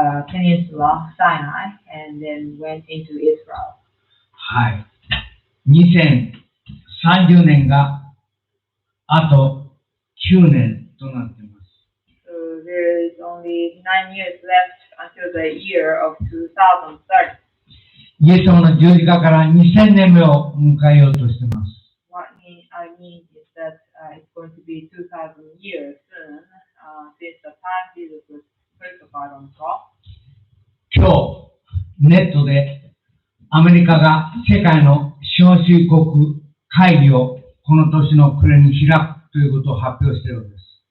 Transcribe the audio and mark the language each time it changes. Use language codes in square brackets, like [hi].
[en] Peninsula, Sinai, and then went into Israel. [ja] はい。 2030年があと9年となっています。 [en] So there is only 9 years left until the year of 2030. [ja] イエス様の十字架から2000年目を迎えようとしています。 [en] What I mean is that it's going to be 2,000 years soon since the time Jesus was crucified on the cross. [ja] 今日、ネットでアメリカが世界の資本主義国会議をこの年の暮れに開くということを発表しているのです。